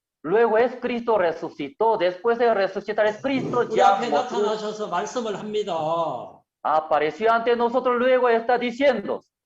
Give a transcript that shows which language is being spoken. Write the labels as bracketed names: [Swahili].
[Spanish] Luego es Cristo resucitó, después de resucitar es Cristo [Korean] 우리 [Spanish] ya [Korean] 앞에 나타나셔서 말씀을 합니다. [Spanish] apareció ante nosotros, luego está diciendo,